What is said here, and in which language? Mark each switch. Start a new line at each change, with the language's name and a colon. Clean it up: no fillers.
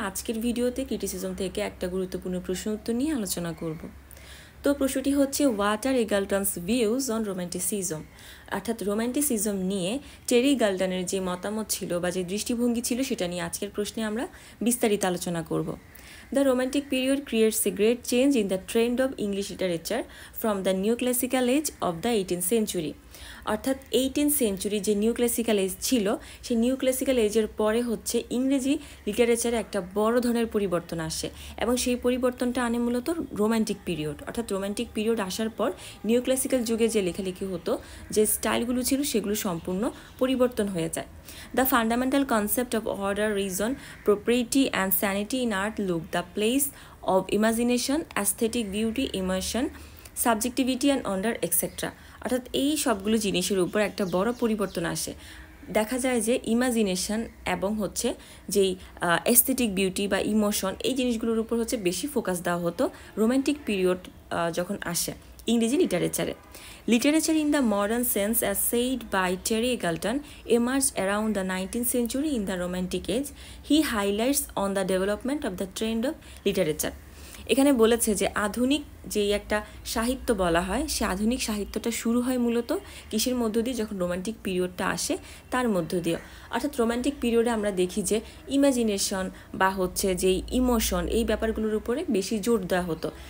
Bangla: আজকের ভিডিওতে ক্রিটিসিজম থেকে একটা গুরুত্বপূর্ণ প্রশ্ন উত্তর নিয়ে আলোচনা করব। তো প্রশ্নটি হচ্ছে
English: what are Eagleton's views on romanticism,
Bangla: অর্থাৎ রোমান্টিসিজম নিয়ে টেরি গালটনের যে মতামত ছিল বা যে দৃষ্টিভঙ্গি ছিল সেটা নিয়ে আজকের প্রশ্নে আমরা বিস্তারিত আলোচনা করব।
English: The Romantic period creates a great change in the trend of English literature from the neoclassical age of the 18th century.
Bangla: অর্থাৎ 18th সেঞ্চুরি যে নিউ ক্লাসিক্যাল এজ ছিল সেই নিউ ক্লাসিক্যাল এজের পরে হচ্ছে ইংরেজি লিটারেচারে একটা বড় ধরনের পরিবর্তন আসে এবং সেই পরিবর্তনটা আনে মূলত রোম্যান্টিক পিরিয়ড। অর্থাৎ রোম্যান্টিক পিরিয়ড আসার পর নিউ ক্লাসিক্যাল যুগে যে লেখালেখি হতো, যে স্টাইলগুলো ছিল সেগুলো সম্পূর্ণ পরিবর্তন হয়ে যায়।
English: The fundamental concept of order, reason, propriety and sanity in art look the place of imagination, aesthetic beauty, emotion, subjectivity and wonder et cetera.
Bangla: অর্থাৎ এই সবগুলো জিনিসের উপর একটা বড় পরিবর্তন আসে। দেখা যায় যে ইমাজিনেশন এবং হচ্ছে যেই এস্থেটিক বিউটি বা ইমোশন, এই জিনিসগুলোর উপর হচ্ছে বেশি ফোকাস দেওয়া হতো রোম্যান্টিক পিরিয়ড যখন আসে ইংরেজি লিটারেচারে।
English: Literature in the modern sense, as said by Terry Eagleton, emerged around the 19th century in the Romantic age. He highlights on the development of the trend of literature.
Bangla: এখানে বলেছে যে আধুনিক যেই একটা সাহিত্য বলা হয়, সে আধুনিক সাহিত্যটা শুরু হয় মূলত কিসের মধ্য দিয়ে, যখন রোমান্টিক পিরিয়ডটা আসে তার মধ্য দিয়ে। অর্থাৎ রোমান্টিক পিরিয়ডে আমরা দেখি যে ইমাজিনেশন বা হচ্ছে যেই ইমোশন, এই ব্যাপারগুলোর উপরে বেশি জোর দেওয়া হতো।